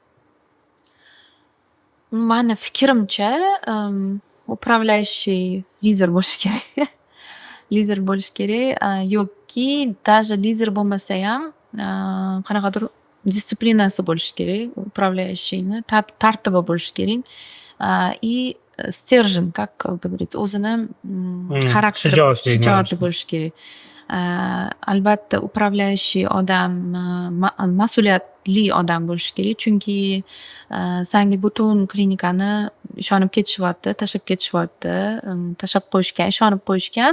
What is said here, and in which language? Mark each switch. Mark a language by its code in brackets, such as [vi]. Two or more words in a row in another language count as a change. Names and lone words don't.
[uz] Mani fikrimcha, upravляющий lider bo'lishi kerak. Lider bo'lishi kerak yoki даже lider bo'lmasa ham qanaqadir disiplinasi bo'lishi kerak, upravляющийni tartibi bo'lishi kerak. [ru] И стержень, как говорится, [uz] o'zini xarakteri, shijoati bo'lishi kerak. Albatta upravляющий odam, mas'uliyatli odam bo'lishi kerak, chunki senga butun klinikani ishonib ketishyapti, tashlab ketishyapti, tashlab qo'yishgan, ishonib qo'yishgan.